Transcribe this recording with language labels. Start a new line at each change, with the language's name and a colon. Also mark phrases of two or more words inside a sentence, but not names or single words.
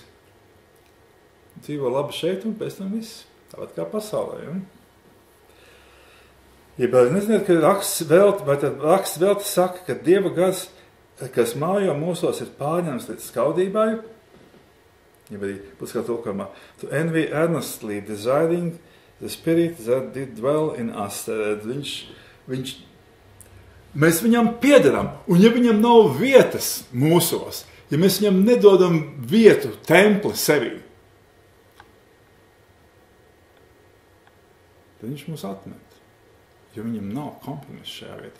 Latvian: Dzīvo labi šeit un pēc tam viss. Tāpat kā pasaulē. Ja? Ja neziniet, ka raksts vēl saka, ka Dieva gars, kas mājo mūsos, ir pārņemts līdz skaudībai. Ja arī būs kā tulkamā.
English: To envy earnestly desiring the spirit that did dwell in us.
Latvian: Mēs viņam piederam. Un ja viņam nav vietas mūsos, ja mēs viņam nedodam vietu, templi sevī, tad viņš mūs atmet, jo viņam nav kompromiss šajā vietā.